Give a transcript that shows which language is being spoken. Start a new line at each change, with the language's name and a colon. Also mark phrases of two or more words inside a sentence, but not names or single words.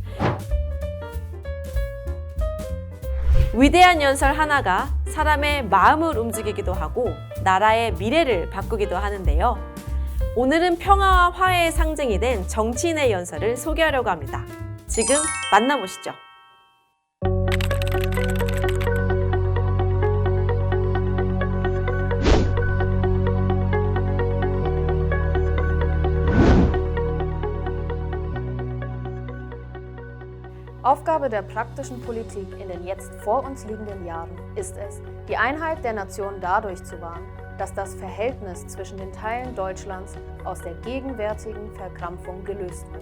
Korean: 위대한 연설 하나가 사람의 마음을 움직이기도 하고 나라의 미래를 바꾸기도 하는데요. 오늘은 평화와 화해의 상징이 된 정치인의 연설을 소개하려고 합니다. 지금 만나보시죠.
German: Aufgabe der praktischen Politik in den jetzt vor uns liegenden Jahren ist es, die Einheit der Nation dadurch zu wahren, dass das Verhältnis zwischen den Teilen Deutschlands aus der gegenwärtigen Verkrampfung gelöst wird.